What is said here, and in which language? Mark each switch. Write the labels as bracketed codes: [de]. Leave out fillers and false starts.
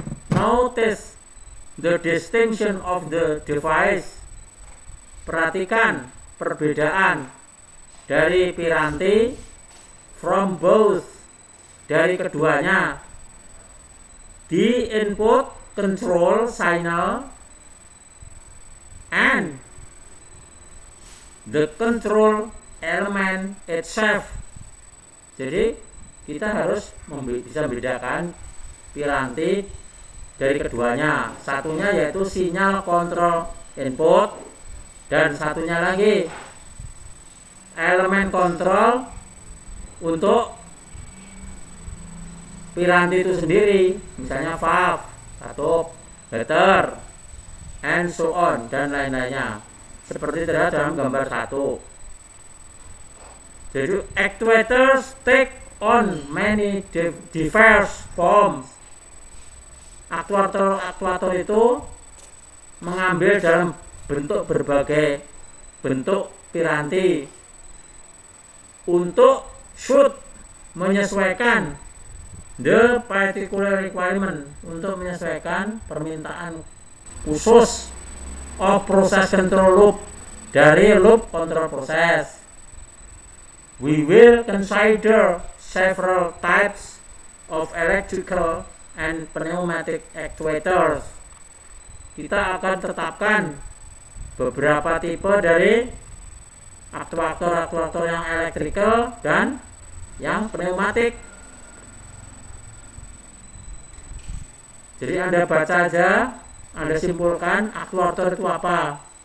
[en] Notice the distinction of the device. [id] Perhatikan perbedaan dari piranti [en] from both, [id] dari keduanya. [en] The input control signal and the control element itself. [id] Jadi kita harus bisa membedakan piranti dari keduanya. Satunya yaitu sinyal kontrol input, dan satunya lagi elemen kontrol untuk piranti itu sendiri, misalnya valve, katup, heater, [en] and so on, [id] dan lain-lainnya, seperti terlihat dalam gambar 1. Jadi [en] actuators take on many diverse forms. [id] Aktuator itu mengambil dalam bentuk berbagai bentuk piranti untuk should menyesuaikan [en] the particular requirement, [id] untuk menyesuaikan permintaan khusus [en] of process control loop, [id] dari loop control proses. [en] We will consider several types of electrical and pneumatic actuators. [id] Kita akan tetapkan beberapa tipe dari aktuator yang elektrikal dan yang pneumatik. Jadi Anda baca aja, Anda simpulkan aktuator itu apa.